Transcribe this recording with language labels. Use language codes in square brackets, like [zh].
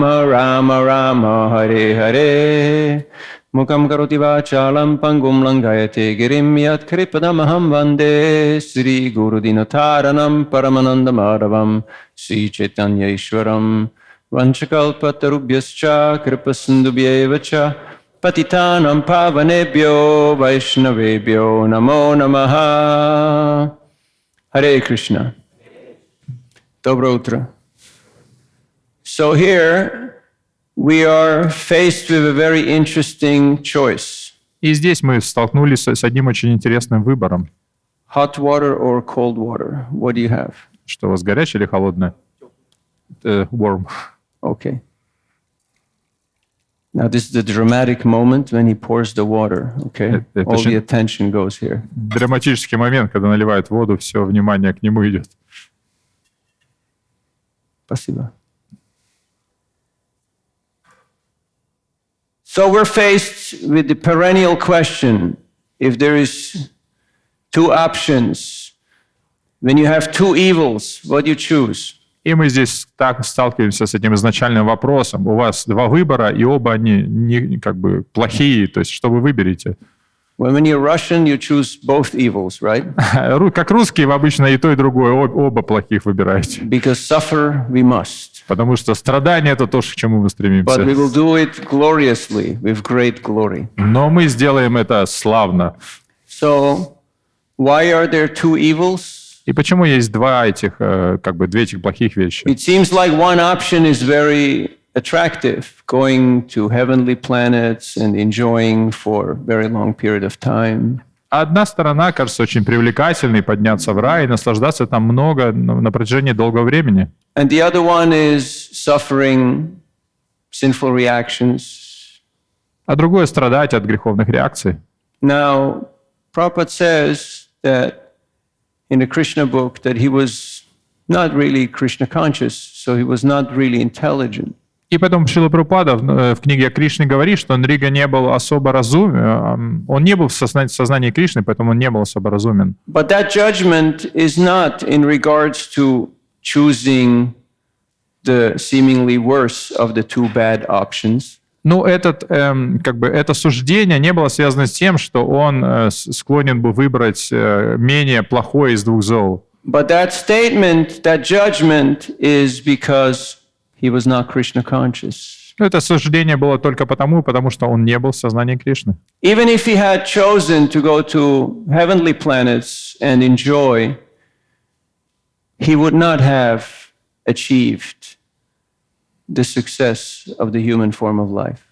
[sa] Rama Rama Hare Hare Mukam karoti vachalam pangum langayate girim yat kripadamaham vande Sri Guru Dinataranam Paramananda Madhavam Sri Chaitanya Ishwaram Vanchakalpatarubhyascha kripasindubhyevacha Patitanam pavanebhyo vaishnavebhyo namo namaha. [ru] Hare Krishna. Доброе утро. [en] So here we are faced with a very interesting choice. [ru] И здесь мы столкнулись с одним очень интересным выбором. [en] Hot water or cold water? What do you have? [ru] Что у вас, горячее или холодное? [en] Warm. Okay. Now this is the dramatic moment when he pours the water, okay? All the attention goes here. [ru] Драматический момент, когда наливают воду, все внимание к нему идет. Спасибо. [en] So we're faced with the perennial question, if there is two options, when you have two evils, what do you choose? [ru] И мы здесь так сталкиваемся с этим изначальным вопросом. У вас два выбора, и оба они не как бы плохие. То есть, что вы выберете? [en] When you're Russian, you choose both evils, right? [ru] Как русские, вы обычно и то, и другое, оба плохих выбираете. [en] Because suffer we must. [ru] Потому что страдание — это то, к чему мы стремимся. [en] But we will do it gloriously, with great glory. [ru] Но мы сделаем это славно. [en] So, why are there two evils? [ru] И почему есть две этих плохих вещи? [en] It seems like one option is very attractive, going to heavenly planets and enjoying for a very long period of time. [ru] Одна сторона кажется очень привлекательной, подняться в рай и наслаждаться там много на протяжении долгого времени. [en] And the other one is suffering sinful reactions. [ru] А другое — страдать от греховных реакций. [en] Now, Prabhupada says that in the Krishna book that he was not really Krishna conscious, so he was not really intelligent. [ru] И потом Шрила Прабхупада в книге о Кришне говорит, что Нрига не был особо разумен, он не был в сознании Кришны, поэтому он не был особо разумен. [en] But that judgment is not in regards to choosing the seemingly worse of the two bad options. [ru] Ну, это суждение не было связано с тем, что он склонен был выбрать менее плохое из двух зол. [en] But that statement, that judgment is because he was not Krishna conscious. [ru] Это суждение было только потому что он не был в сознании Кришны. [en] Even if he had chosen to go to heavenly planets and enjoy, he would not have achieved the success of the human form of life.